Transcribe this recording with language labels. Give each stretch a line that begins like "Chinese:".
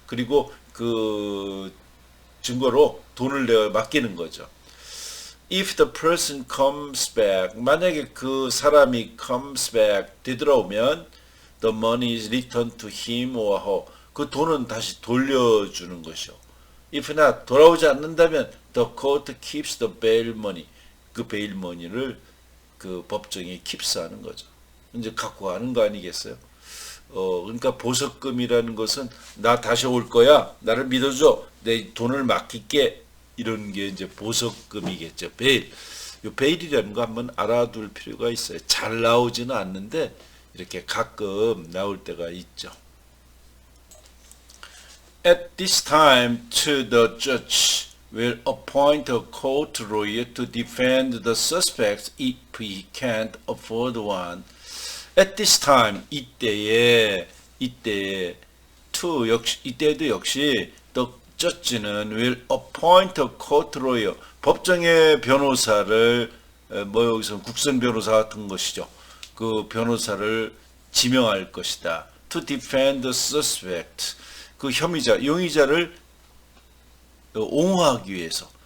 Korean: 그리고 그 증거로 돈을 내어 맡기는 거죠.
English: If the person comes back,
Korean: 만약에 그 사람이
English: comes back,
Korean: 되돌아오면
English: the money is returned to him or her.
Korean: 그 돈은 다시 돌려주는 것이요.
English: If not,
Korean: 돌아오지 않는다면
English: the court keeps the bail money.
Korean: 그 베일 머니를 그 법정에 킵스하는 거죠. 이제 갖고 가는 거 아니겠어요? 그러니까 보석금이라는 것은 나 다시 올 거야. 나를 믿어줘. 내 돈을 맡길게. 이런 게 이제 보석금이겠죠. 베일. 이 베일이라는 거 한번 알아둘 필요가 있어요. 잘 나오지는 않는데 이렇게 가끔 나올 때가 있죠.
English: At this time, the judge will appoint a court lawyer to defend the suspect if he can't afford one. At this time,
Korean: 이때에 이때도 역시
English: the judge는 will appoint a court lawyer.
Korean: 법정의 변호사를 여기서 국선 변호사 같은 것이죠. 그 변호사를 지명할 것이다.
English: To defend the suspect.
Korean: 그 용의자를 옹호하기 위해서.